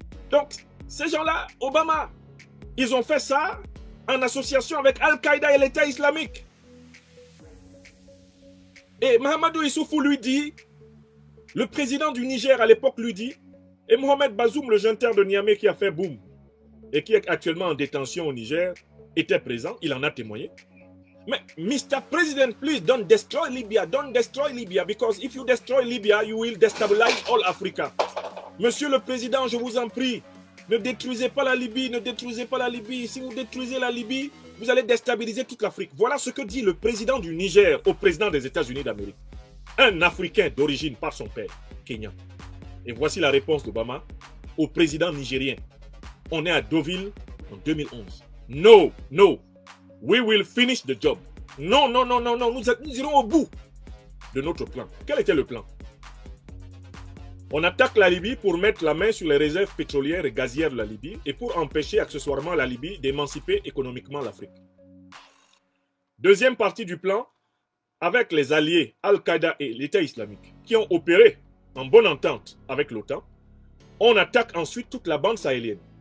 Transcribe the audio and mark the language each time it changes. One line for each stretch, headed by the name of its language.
French: Donc, ces gens-là, Obama, ils ont fait ça en association avec Al-Qaïda et l'État islamique. Et Mahamadou Issoufou lui dit, le président du Niger à l'époque lui dit, et Mohamed Bazoum, le junteur de Niamey qui a fait boum, et qui est actuellement en détention au Niger, était présent, il en a témoigné. Mais, Mr.
English: President, please don't destroy Libya, because if you destroy Libya, you will destabilize all Africa.
French: Monsieur le Président, je vous en prie, ne détruisez pas la Libye, ne détruisez pas la Libye. Si vous détruisez la Libye, vous allez déstabiliser toute l'Afrique. Voilà ce que dit le président du Niger au président des États-Unis d'Amérique. Un Africain d'origine par son père, Kenyan. Et voici la réponse d'Obama au président nigérien. On est à Deauville en 2011.
English: No, no, we will finish the job.
French: Non, non, non, non, non, nous irons au bout de notre plan. Quel était le plan? On attaque la Libye pour mettre la main sur les réserves pétrolières et gazières de la Libye et pour empêcher accessoirement la Libye d'émanciper économiquement l'Afrique. Deuxième partie du plan, avec les alliés Al-Qaïda et l'État islamique qui ont opéré en bonne entente avec l'OTAN, on attaque ensuite toute la bande sahélienne.